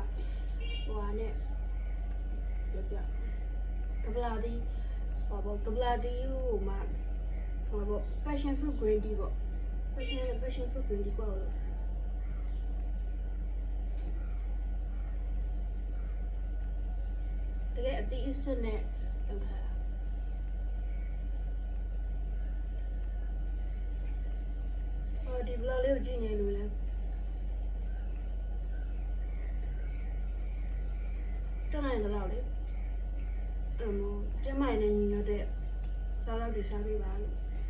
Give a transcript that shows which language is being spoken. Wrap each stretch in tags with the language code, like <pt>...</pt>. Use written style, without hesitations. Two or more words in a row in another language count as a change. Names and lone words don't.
<my>ကနဲ့ပြကပလာဒီဟောကပလာဒီဟိုမှာဟော</my> <en>passion fruit green tea</en> <my>ပေါ့</my> <en>passion fruit green tea</en> <my>ကိုလုပ်တကယ်အသီးအစစ်နဲ့လုပ်တာ ဒီ vlog လေးကိုကြည့်နေလို့လဲတနိုင်တော့လေကျမနဲ့ညီညွတ်တဲ့စားလောက်တွေစားပေးပါလို့</my>